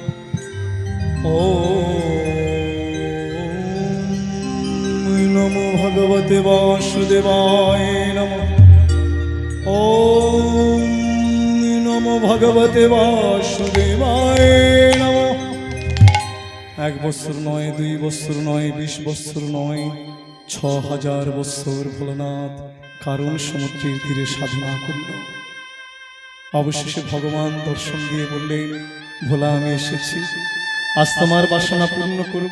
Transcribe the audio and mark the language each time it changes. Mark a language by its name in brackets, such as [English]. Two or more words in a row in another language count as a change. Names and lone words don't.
[Sanskrit] ওম নমো ভগবতে বাসুদেবায় নমঃ। ওম নমো ভগবতে বাসুদেবায় নমঃ। [Bangla] 1 বছর নয়, 2 বছর নয়, 20 বছর নয়, 6000 বছর ভোলানাথ কারণ সমুদ্রের তীরে সাধনা করল। অবশেষে ভগবান দর্শন দিয়ে বললেন, ভোলা আমি এসেছি, আজ তোমার বাসনা পূর্ণ করব।